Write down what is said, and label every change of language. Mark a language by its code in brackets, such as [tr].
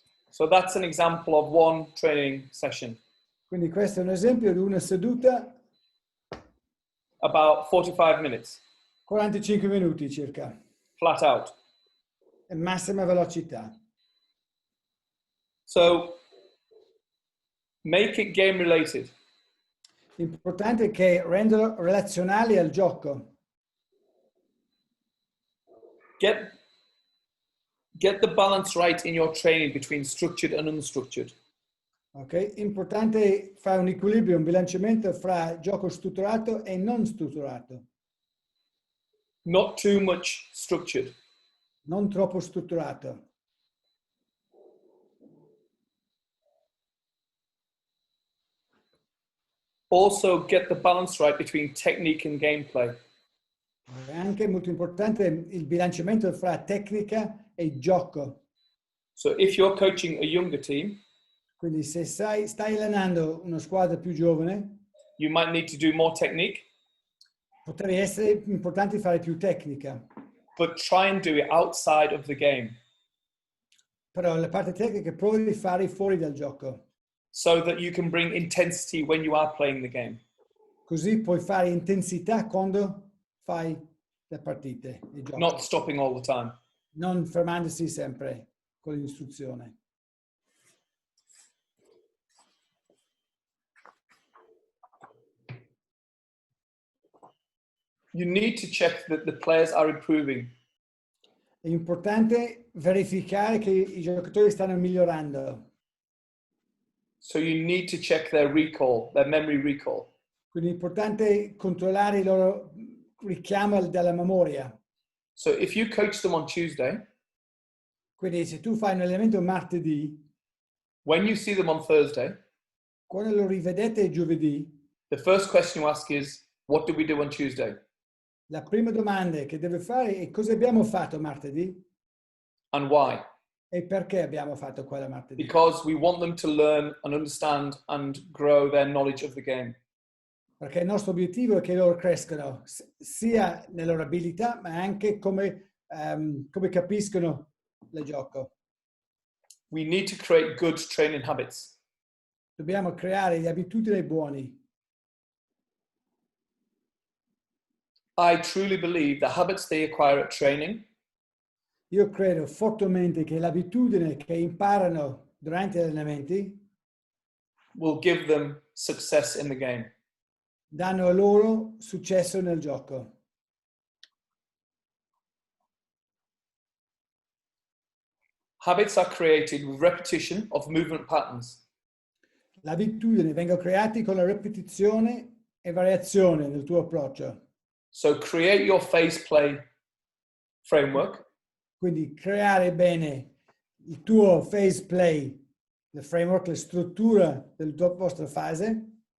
[en] So that's an example of one training session. [it] Quindi questo è un esempio di una seduta. [en] About 45 minutes. [it] 45 minuti circa. [en] Flat out. [it] E massima velocità. [en] So make it game related. [it] L'importante è che renderlo relazionali al gioco. [en] Get the balance right in your training between structured and unstructured. Ok? [it] Importante fare un equilibrio, un bilanciamento fra gioco strutturato e non strutturato. [en] Not too much structured. [it] Non troppo strutturato. [en] Also get the balance right between technique and gameplay. [it] È anche molto importante il bilanciamento fra tecnica e gioco. [en] So if you're coaching a younger team, [it] Quindi se stai allenando una squadra più giovane, [en] you might need to do more technique, [it] potrebbe essere importante fare più tecnica. [en] but try and do it outside of the game [it] Però la parte tecnica provi di fare fuori dal gioco. [en] so that you can bring intensity when you are playing the game. [it] Così puoi fare intensità quando fai le partite, il gioco. [en] Not stopping all the time. [it] Non fermandosi sempre con l'istruzione. [en] You need to check that the players are improving. [it] È importante verificare che i giocatori stanno migliorando. [en] So you need to check their recall, their memory recall. [it] Quindi è importante controllare il loro richiamo dalla memoria. [en] So if you coach them on Tuesday, [it] Quindi se tu fai un allenamento martedì, [en] when you see them on Thursday, [it] quando lo rivedete giovedì, [en] the first question you ask is, what did we do on Tuesday? [it] la prima domanda che deve fare è cosa abbiamo fatto martedì [en] And why? [it] e perché abbiamo fatto quella martedì. [en] Because we want them to learn and understand and grow their knowledge of the game. [it] Perché il nostro obiettivo è che loro crescano sia nelle loro abilità, ma anche come capiscono il gioco. [en] We need to create good training habits. [it] Dobbiamo creare le abitudini buone. [en] I truly believe the habits they acquire at training [it] Io credo fortemente che l'abitudine che imparano durante gli allenamenti [en] will give them success in the game. [it] danno a loro successo nel gioco. [en] Habits are created with repetition of movement patterns. [it] L'abitudine vengono creati con la ripetizione e variazione nel tuo approccio. [en] So create your phase play framework [it] Quindi creare bene il tuo phase play, il framework, la struttura della tua vostra fase